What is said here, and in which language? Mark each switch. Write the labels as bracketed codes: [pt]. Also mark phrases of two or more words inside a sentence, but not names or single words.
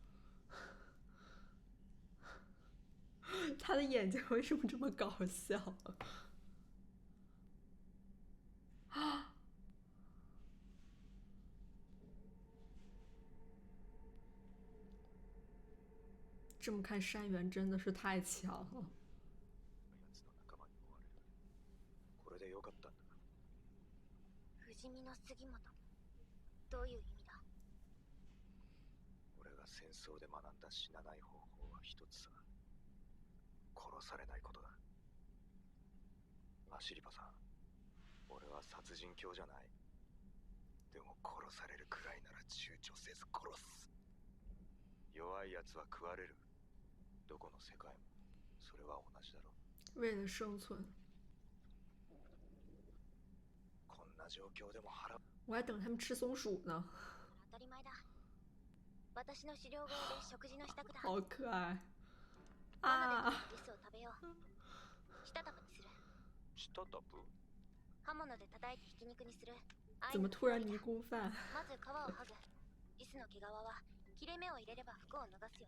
[zh] 他的眼睛为什么这么搞笑？啊！这么看，山原真的是太强了。 [ja] これでよかったんだ。不死身の杉本、どういう意味だ？俺が戦争で学んだ死なない方法は一つさ。殺されないことだ。アシリパさん、俺は殺人狂じゃない。でも殺されるくらいなら躊躇せず殺す。弱いやつは食われる。どこの世界もそれは同じだろう。 [zh] 为了生存。 [ja] こんな状況でも腹。 [zh] 我还等他们吃松鼠呢。 [ja] 当たり前だ。私の狩猟小屋で食事の支度だ。 [zh] 好可爱。 [ja] 罠でリスを食べよう。したたぷにする。したたぷ？刃物で叩いてひき肉にする。 [zh] 怎么突然迷宫饭？ [ja] まず皮を剥ぐ。リスの毛皮は切れ目を入れれば服を脱がすよ。